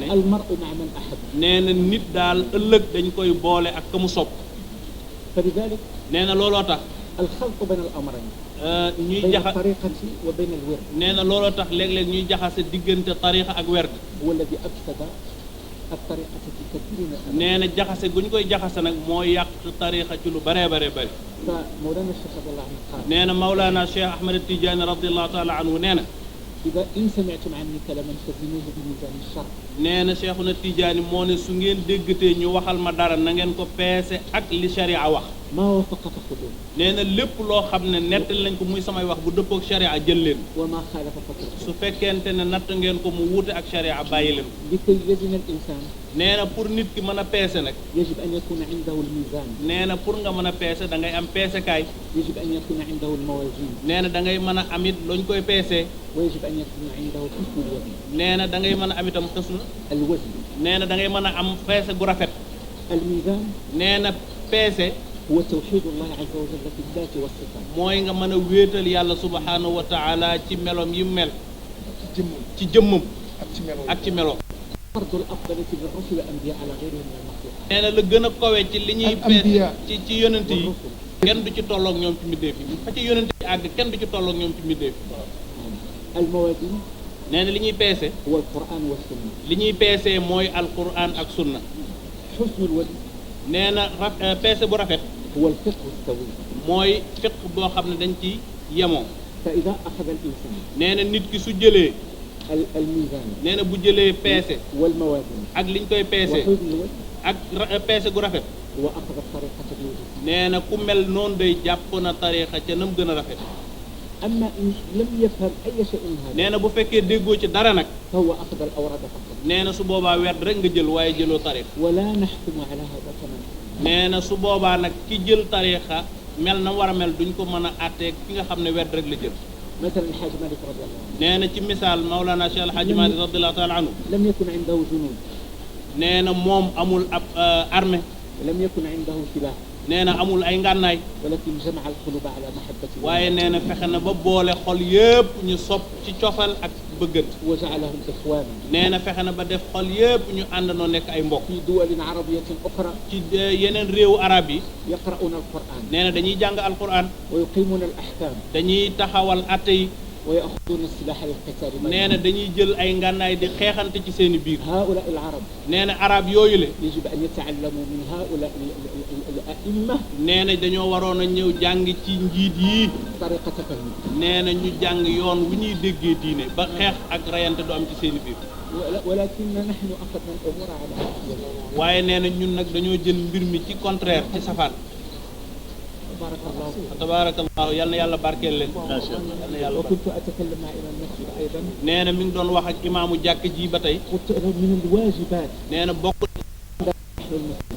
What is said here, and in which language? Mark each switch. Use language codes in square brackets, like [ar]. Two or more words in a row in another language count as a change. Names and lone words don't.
[ar] المرء مع من أحب. [wo] nee na nit daal ëllëg dañ koy boole ak ka mu sopp. [ar] فلذلك. [wo] nee na looloo tax. [ar] الخلط بين الأمرين. [wo] ñuy [ar] bayna [wo] jaxa [ar] الطريقة وبين الورد. [wo] nee na looloo tax léeg-léeg ñuy jaxase diggante tariqa ak werd. [ar] هو الذي أفسد. الطريقة في كثير من الأمور. [wo] nee na jaxase gu ñu koy jaxase nag moo yàq tarixa ci lu bëree bare bëri. [ar] فمولانا الشيخ رضي الله عنه قال [wo] nee na Mawlana Cheikh Ahmed Tidiane [ar] رضي الله تعالى عنه [wo] nee na [ar] إذا إن سمعتم عني كلاما فزنوه بميزان الشرع. [wo] nee na Cheikhuna Tidiane moo ne su ngeen déggatee ñu waxal ma dara na ngeen ko peese ak li sharia wax. [ar] ما وافق فخذوه [wo] nee na lépp loo xam ne nettali lañ ko muy samay wax bu dëppook sharia jël leen. [ar] وما خالف فاتركوه. [wo] su fekkente ne natt ngeen ko mu wuute ak sharia bàyyi leen. [ar] لكي يزن الإنسان [wo] nee na pour nit ki mën a peese nag. [ar] يجب أن يكون عنده الميزان. [wo] nee na pour nga mën a peese da ngay am peesekaay. [ar] يجب أن يكون عنده الموازين. [wo] nee na da ngay mën a am it luñ koy peesee. [ar] ويجب أن يكون عنده حسن الوزن. [wo] nee na da ngay mën a am itam xësnu. [ar] الوزن. [wo] nee na da ngay mën a am peese gu rafet. [ar] الميزان [wo] nee na peese. [ar] هو توحيد الله عز وجل في الذات والصفات. [wo] mooy nga mën a wéetal yàlla [ar] سبحانه وتعالى [wo] ci melom yi mel. ci jëmmam ak ci melo. [ar] فرض الأفضل من الرسل والأنبياء على غيرهم من المخلوقات. [wo] nee na la gën a kawe ci li ñuy peese ci yonent yi [ar] والرسل. [wo] kenn du ci tolloog ñoom ci mbindeef yi fa ci yonent yi àgg kenn du ci tolloog ñoom ci mbindeef yi. [ar] الموازين [wo] nee na li ñuy peese. [ar] هو القرآن والسنة. [wo] li ñuy peesee mooy alquran ak sunna. [ar] حسن الوزن [wo] nee na peese bu rafet [ar] هو الفقه السوي. [wo] mooy fiq boo xam ne dañ ci yemoo. [ar] فإذا أخذ الإنسان [wo] nee na nit ki su jëlee. [ar] الميزان [wo] nee na bu jëlee peese. [ar] والموازين [wo] ak liñ koy peese. [ar] وحسن الوزن [wo] ak peese gu rafet. [ar] هو أخذ الطريقة الوجود. [wo] nee na ku mel noonu day jàpp na tariixa ca nam gën a rafet. [ar] أما إن لم يفهم أي شيء من هذا [wo] nee na bu fekkee déggoo ci dara nag. [ar] فهو أخذ الأوراد فقط. [wo] nee na su boobaa werd rek nga jël waaye jëloo tariix. [ar] ولا نحكم على هذا كمان. [wo] nee na su boobaa nag ki jël tariixa mel na war a mel duñ ko mën a àttee ki nga xam ne werd rek la jël. [ar] مثلا الحاج مالك رضي الله عنه [wo] nee na ci misaal Mawlana Cheikh El Hadj Malick [ar] رضي الله تعالى عنه. لم يكن عنده جنود [wo] nee na moom amul ab armée. [ar] ولم يكن عنده سلاح [wo] nee na amul ay ngànnaay. [ar] ولكن جمع القلوب على محبة الله [wo] waaye nee na fexe na ba boole xol yépp ñu sopp ci cofal ak bëggant. [ar] وجعلهم إخوانا [wo] nee na fexe na ba def xol yépp ñu àndandoo nekk ay mbokk. [ar] في دول عربية أخرى [wo] ci yeneen réewu arab yi. [ar] يقرؤون القرآن [wo] nee na dañuy jàng alquran. [ar] ويقيمون الأحكام [wo] dañuy taxawal atte yi. [ar] ويأخذون السلاح للقتال. [wo] nee na dañuy jël ay ngànnaay di xeexante ci seeni biir. [ar] هؤلاء العرب [wo] nee na arab yooyu le [ar] يجب أن يتعلموا من هؤلاء الأئمة [wo] nee na dañoo waroon a ñëw jàng ci njiit yi. [ar] طريقة فهم. [wo] nee na ñu jàng yoon wu ñuy déggee diine ba xeex ak reyante du am ci seeni biir. [ar] ولكن نحن أخذنا الأمور على عكسها. [wo] waaye nee na ñun nag dañoo jël mbir mi ci contraire ci safaan. [ar] بارك الله فيك. [wo] tabarakallahu yal na yàlla barkeel leen. yal na yàlla barkeel. [ar] وكنت أتكلم مع إمام المسجد أيضا. [wo] nee na mi ngi doon wax ak imaamu jàkk ji ba tey. [ar] قلت له من الواجبات [wo] nee na bokk [ar] نحن المسلمين